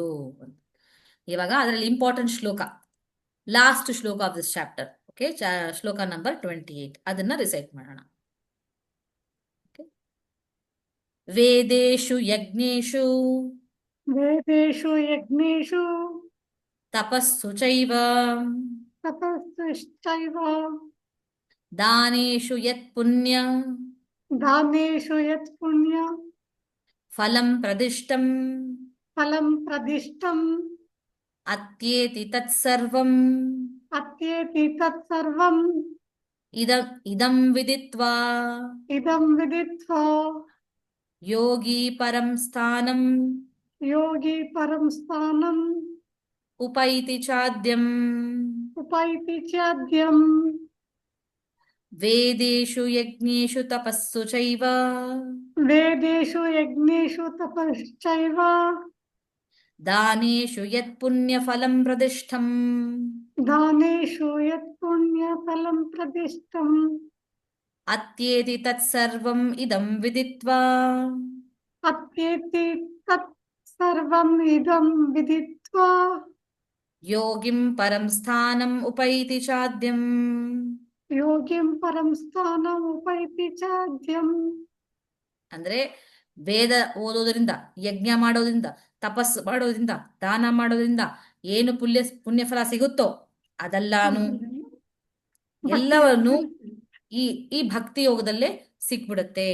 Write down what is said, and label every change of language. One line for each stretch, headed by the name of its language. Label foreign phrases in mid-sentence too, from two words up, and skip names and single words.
Kannada: ಇವಾಗ ಅದರಲ್ಲಿ ಇಂಪಾರ್ಟೆಂಟ್ ಶ್ಲೋಕ, ಲಾಸ್ಟ್ ಶ್ಲೋಕ
English: of this chapter.
Kannada: ಓಕೆ, ಶ್ಲೋಕ ನಂಬರ್ 28 ಅದನ್ನ ರಿಸೈಟ್ ಮಾಡೋಣ.
Sanskrit: ವೇದೇಶು ಯಜ್ಞೇಶು ತಪಸ್ಸು ಚೈವ ದಾನೇಶು ಯತ್ ಪುಣ್ಯ ಫಲಂ ಪ್ರದಿಷ್ಟಂ ಅತ್ಯೇತಿ ತತ್ಸರ್ವಂ ಇದಂ ವಿದಿತ್ವಾ ಯೋಗಿ ಪರಂ ಸ್ಥಾನಂ ಉಪೈತಿ ಚಾದ್ಯಂ ವೇದೇಶು ಯಜ್ಞೇಶು ತಪಸ್ಸು ಚೈವ ದಾನೇಶು ಯತ್ ಪುಣ್ಯ ಫಲಂ ಪ್ರದಿಷ್ಠಂ ಅತ್ಯೇತಿ ತತ್ಸರ್ವಂ ಇದಂ ವಿದಿತ್ವಾ ಯೋಗಿಂ ಪರಂ ಸ್ಥಾನಂ ಉಪೈತಿ ಚಾದ್ಯಂ.
Kannada: ಅಂದ್ರೆ ವೇದ ಓದೋದ್ರಿಂದ, ಯಜ್ಞ ಮಾಡೋದ್ರಿಂದ, ತಪಸ್ಸು ಮಾಡೋದ್ರಿಂದ, ದಾನ ಮಾಡೋದ್ರಿಂದ ಏನು ಪುಣ್ಯ ಫಲ ಸಿಗುತ್ತೋ ಅದೆಲ್ಲಾನು ಎಲ್ಲವನ್ನು ಈ ಭಕ್ತಿ ಯೋಗದಲ್ಲೇ ಸಿಕ್ಬಿಡುತ್ತೆ.